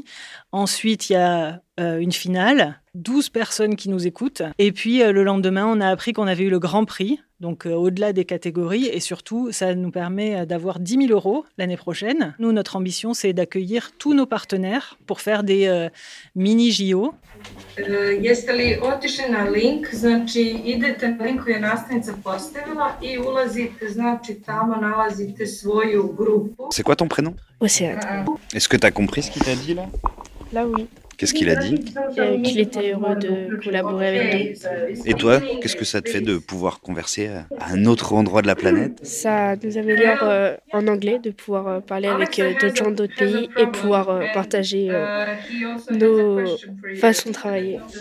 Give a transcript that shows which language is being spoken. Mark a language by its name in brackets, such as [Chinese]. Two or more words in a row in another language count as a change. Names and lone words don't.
[French] Ensuite, il y a une finale, 12 personnes qui nous écoutent. Et puis, le lendemain, on a appris qu'on avait eu le grand prix, donc au-delà des catégories. Et surtout, ça nous permet d'avoir 10 000 € l'année prochaine. Nous, notre ambition, c'est d'accueillir tous nos partenaires pour faire des mini-JO. [Croatian] Jeste li otišli na link, znači idete na link koji je nastavnica postavila i ulazite, znači tamo nalazite svoju grupu. [French] C'est quoi ton prénom? Océane. Est-ce que tu as compris ce qu'il t'a dit là? Là, oui. Qu'est-ce qu'il a dit? Qu'il était heureux de collaborer avec nous. Et toi, qu'est-ce que ça te fait de pouvoir converser à un autre endroit de la planète? Ça nous améliore en anglais, de pouvoir parler avec d'autres gens d'autres pays et pouvoir partager nos façons de travailler.